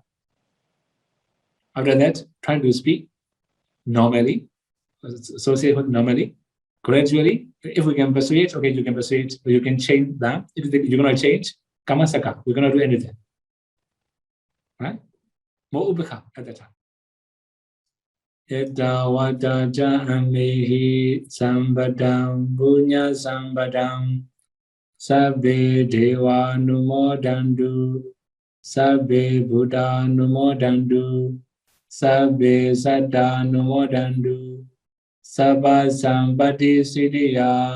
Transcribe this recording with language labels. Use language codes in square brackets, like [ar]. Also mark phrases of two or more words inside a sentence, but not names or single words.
[en] After that, trying to speak normally, associate with normally. Gradually, if we can persuade, okay, you can persuade, you can change that. If you're going to change, kamasaka, we're going to do anything. Right? More ubekha at that time. [pi] Etta vata ja amehi sambadam punya sambadam sabbe deva numodandu sabbe buddha numodandu sabbe saddha numodandu Sabba Sampati Siddhiya